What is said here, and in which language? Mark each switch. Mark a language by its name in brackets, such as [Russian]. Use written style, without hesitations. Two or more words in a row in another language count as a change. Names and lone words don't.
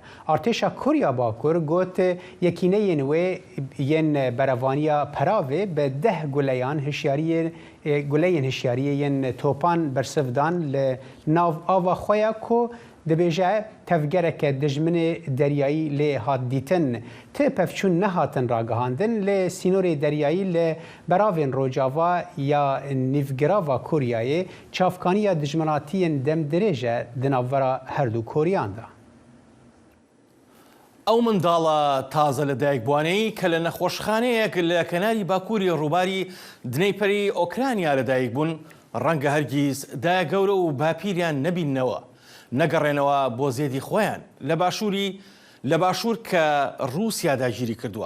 [Kurdish] Artêşa Koriya Bakur got yekîneyên wê yên berevaniya peravê bi 10 guleyan hişyariyê گولەیên hişyariyê yên topan bersivdan li nav ava xwe ya ku dibêje tevgereke dijminê deryayî lê hat dîtin tê pevçûn nehatin ragihandin lê sînorê deryayî li beravên rojava ya nîvgirava Koryayê çavkaniya dijminatiyên demdirêje di navbera her du Koryan da. [Central Kurdish] ئەو منداڵە تازە لە دایکبوانەی کە لە نەخۆشخانەیەک لە کەناری باکووری ڕووباری دنەیپەری ئۆکرانیا لەدایک بوون ڕەنگە هەرگیز دایە گەورە و باپیریان نەبیننەوە نەگەڕێنەوە بۆ زێدی خۆیان لە باشوور کە رووسیا داگیری کردووە.